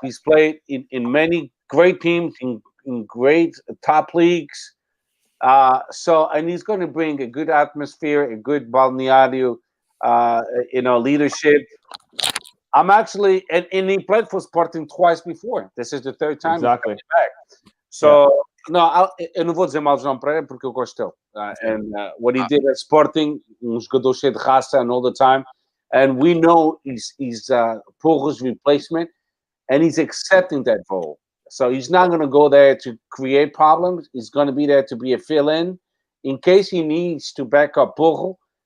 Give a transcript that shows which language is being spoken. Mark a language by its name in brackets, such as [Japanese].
[English] He's played in many great teams in great top leagues. And he's going to bring a good atmosphere, a good balneario, leadership. I'm actually, and he played for Sporting twice before. This is the third time Exactly. he's coming back. [Portuguese] So, eu não vou dizer mal de João Pereira porque eu gosto dele. [English] And what he did at Sporting, [Portuguese] jogador cheio de raça [English] and all the time. And we know he's Porro's replacement, and he's accepting that role. So he's not going to go there to create problems. He's going to be there to be a fill-in case he needs to back up Porro.